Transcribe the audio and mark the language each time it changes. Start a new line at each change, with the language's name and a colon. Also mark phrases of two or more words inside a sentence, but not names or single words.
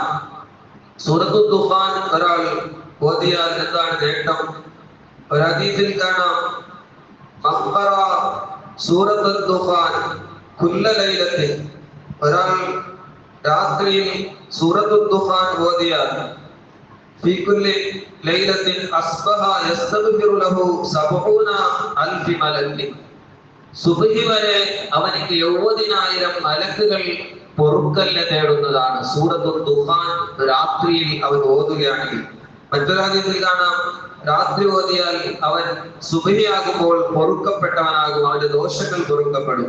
Malayalam: സൂറത്തു ദുഖാൻ ഒരാൾ ഓതിയാൽ എന്താണ് നേട്ടം? ഒരു ഹദീസിൽ കാണാം,
Arabic: من قرأ سورة الدخان كل ليلة,
Malayalam: ഒരാൾ രാത്രിയിൽ സൂറത്തു ദുഖാൻ ഓതിയാൽ
Arabic: في كل ليلة أصبح يستغفر له 70,000 ملك.
Malayalam: സുബ്ഹി വരെ അവനിക്ക് 70,000 മലക്കുകൾ പൊറുക്കലിനെ തേടുന്നതാണ് സൂറത്തുൽ ദുഖാൻ രാത്രിയിൽ അവൻ ഓതുകയാണെങ്കിൽ. മറ്റൊരു ഹദീസിൽ കാണാം, രാത്രി ഓതിയാൽ അവൻ സുബ്ഹിയാകുമ്പോൾ പൊറുക്കപ്പെട്ടവനാകും, അവന്റെ ദോഷങ്ങൾ പൊറുക്കപ്പെടും.